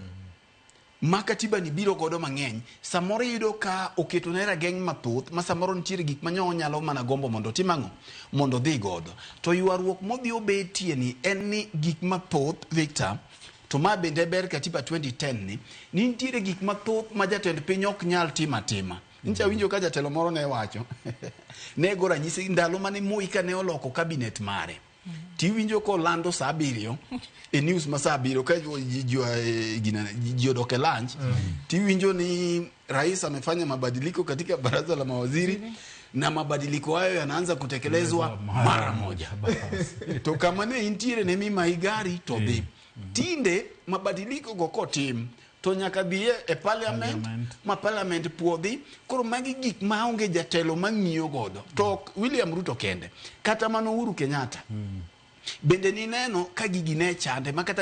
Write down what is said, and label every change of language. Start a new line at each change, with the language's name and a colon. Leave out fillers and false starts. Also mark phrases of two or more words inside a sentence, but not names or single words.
Luo (Kenya and Tanzania): ma katiba ni biro godo mang'eny samoro yudo ka oketo ne rageng' mathoth ma samoro nitiere gik manyo nyalo mana gombo mondo timang'o mondo dhi godo to ywaruok modhi obetie ni en ni gik mathoth Victor to ma bende ber katiba 2010 ni nitiere gik mathoth ma jatend piny ok nyal tima ncha winjo ka jatelo moro ne wacho ne go ranyisi ndalo mane Moi ka ne oloko cabinet mare tiwinjo ko lando saa 7 e news ma saa 7 ka ji odoke lunch tiwinjo ni
Swahili: rais amefanya mabadiliko katika baraza la mawaziri na mabadiliko hayo yanaanza kutekelezwa mara moja
Luo (Kenya and Tanzania): to kama ne intiere ne mima igari to dhi tinde mabadiliko go kotim to nyaka dhiye e parliament puodhi koro magi gik maonge jatelo mang'iyo godo to William Ruto kende kata mano Uhuru Kenyatta bende ni neno ka gigi ne chande makata